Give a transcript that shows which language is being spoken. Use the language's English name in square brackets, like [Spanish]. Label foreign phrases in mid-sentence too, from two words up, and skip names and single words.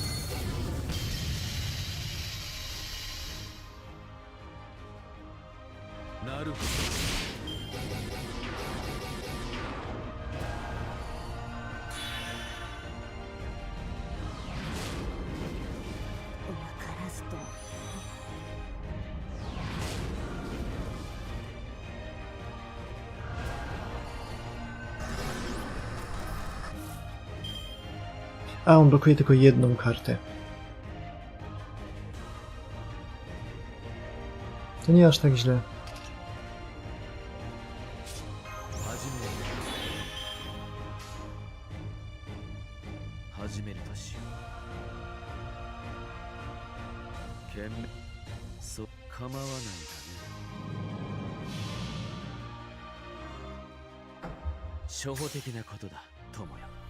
[Japanese] なるほど。分からずと。 [Polish] A, on blokuje tylko jedną kartę. To nie aż tak źle. [Japanese] 始めるとしよう。賢明。そう構わないだね。初歩的なことだ、友よ。